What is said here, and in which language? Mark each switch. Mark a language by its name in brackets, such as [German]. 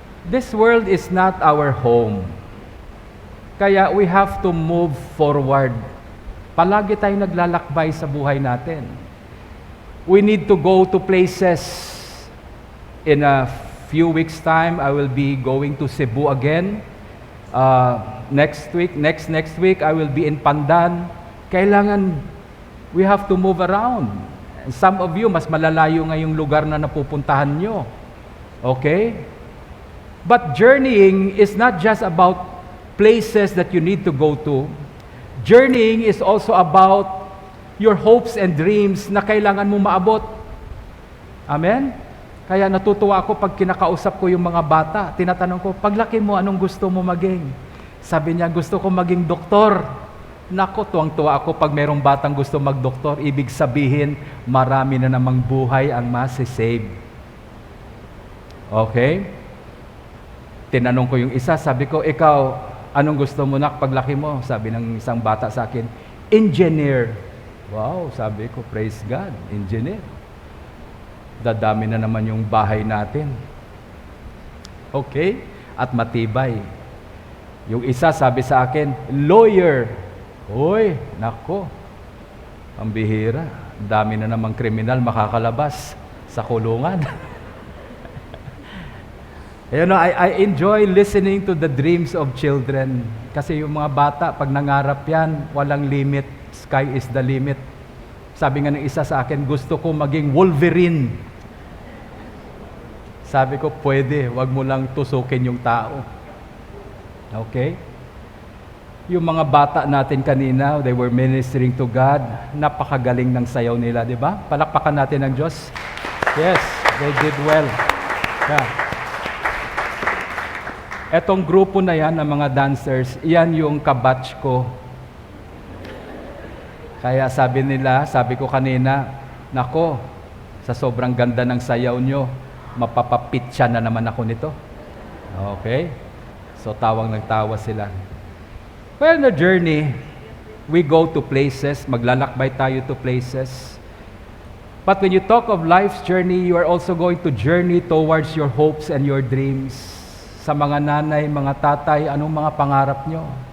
[English] This world is not our home. [Filipino] Kaya [English] we have to move forward. [Filipino] Palagi tayong naglalakbay sa buhay natin. [English] We need to go to places. In a few weeks' time, I will be going to Cebu again. Next week, I will be in Pandan. [Filipino] Kailangan, [English] we have to move around. Some of you, [Filipino] mas malalayo ngayong lugar na napupuntahan nyo. Okay? [English] But journeying is not just about places that you need to go to. Journeying is also about your hopes and dreams [Filipino] na kailangan mo maabot. Amen? Kaya natutuwa ako pag kinakausap ko yung mga bata. Tinatanong ko, paglaki mo, anong gusto mo maging? Sabi niya, gusto ko maging doktor. Nako, tuwang-tuwa ako pag merong batang gusto magdoktor. Ibig sabihin, marami na namang buhay ang masisave. Okay? Tinanong ko yung isa, sabi ko, ikaw, anong gusto mo na paglaki mo? Sabi ng isang bata sa akin, engineer. Wow, sabi ko, praise God, engineer. Dadami na naman yung bahay natin. Okay? At matibay. Yung isa sabi sa akin, lawyer. Hoy, nako, ang bihira. Dami na namang kriminal makakalabas sa kulungan. [English] You know, I enjoy listening to the dreams of children. [Filipino] Kasi yung mga bata, pag nangarap yan, walang limit. [English] Sky is the limit. [Filipino] Sabi nga ng isa sa akin, gusto ko maging Wolverine. Sabi ko, pwede, wag mo lang tusukin yung tao. Okay? Yung mga bata natin kanina, [English] they were ministering to God. [Filipino] Napakagaling ng sayaw nila, di ba? Palakpakan natin ang Diyos. [English] Yes, they did well. Yeah. [Filipino] Etong grupo na yan ng mga dancers, yan yung kabatch ko. Kaya sabi nila, sabi ko kanina, nako, sa sobrang ganda ng sayaw nyo, mapapapitya na naman ako nito. Okay? So tawang nagtawa sila. [English] Well, in the journey, we go to places, [Filipino] maglalakbay tayo [English] to places. But when you talk of life's journey, you are also going to journey towards your hopes and your dreams. [Filipino] Sa mga nanay, mga tatay, anong mga pangarap nyo?